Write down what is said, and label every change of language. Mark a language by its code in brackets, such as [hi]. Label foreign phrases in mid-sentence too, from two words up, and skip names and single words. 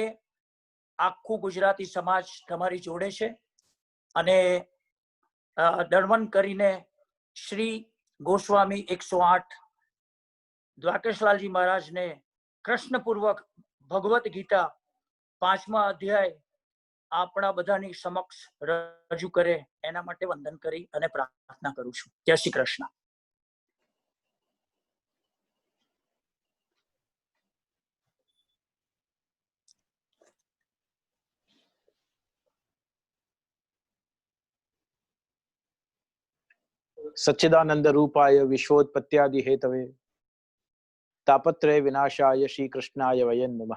[gu] આખું ગુજરાતી સમાજ તમારી જોડે છે અને દળવન કરીને શ્રી ગોસ્વામી 108 દ્વારકેશલાલજી મહારાજને કૃષ્ણપૂર્વક ભગવદ્ ગીતા 5મા અધ્યાય આપણા બધાની સમક્ષ રજૂ કરે એના માટે વંદન કરી અને પ્રાર્થના કરું છું. જય શ્રી કૃષ્ણ. [sa] सच्चिदानंद रूपाय विश्वोत्पत्त्यादि हेतवे तापत्रय विनाशाय श्री कृष्णाय वयं नमः.